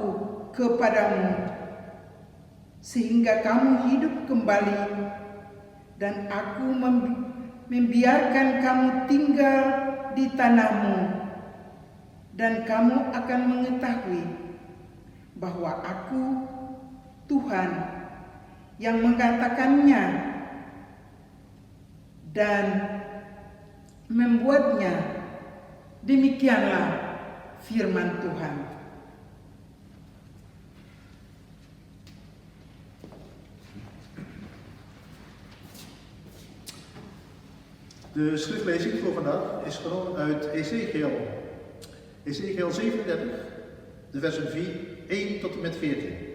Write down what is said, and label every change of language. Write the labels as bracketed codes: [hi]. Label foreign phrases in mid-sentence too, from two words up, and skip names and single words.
[id] kepadamu, sehingga kamu hidup kembali, dan aku membiarkan kamu tinggal di tanahmu, dan kamu akan mengetahui bahwa aku Tuhan yang mengatakannya dan membuatnya. Demikianlah firman Tuhan. [nl] De schriftlezing voor vandaag is genomen uit Ezekiel. Ezekiel 37, de versen 1 tot en met 14.